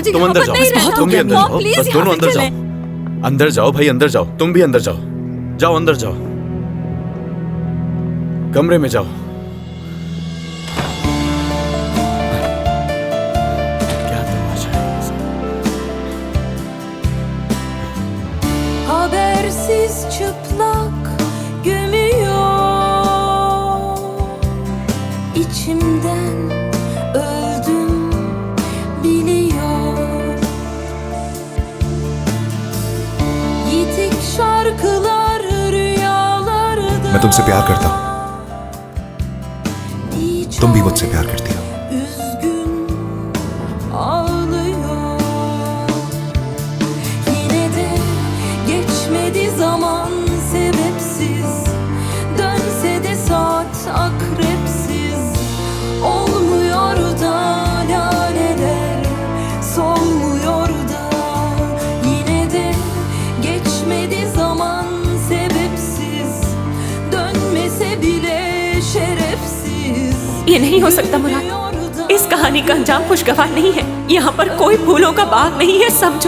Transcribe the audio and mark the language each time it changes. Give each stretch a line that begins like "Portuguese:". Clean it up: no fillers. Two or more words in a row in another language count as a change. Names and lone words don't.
Urdu: تم اندر جاؤ، تم بھی اندر جاؤ، بس دونوں اندر جاؤ. اندر جاؤ بھائی، اندر جاؤ۔ تم بھی اندر جاؤ. جاؤ اندر جاؤ، کمرے میں جاؤ. کیا تماشا ہے?
Turkish: Habersiz çıplak gömüyor içimden öldüm biliyor. Yitik şarkılar rüyalarda.
Urdu: میں تم سے پیار کرتا ہوں، تم بھی مجھ سے پیار کرتی ہو.
Turkish: Üzgün ağlıyor. Yine de geçmedi zaman sebepsiz. Dönse de saat akrepsiz. Olmuyor da laleler solmuyor da. Yine de geçmedi zaman sebepsiz. Dönmese bile şerefsiz.
Urdu: یہ نہیں ہو سکتا مراد. اس کہانی کا انجام خوشگوار نہیں ہے۔ یہاں پر کوئی پھولوں کا باغ نہیں ہے، سمجھو.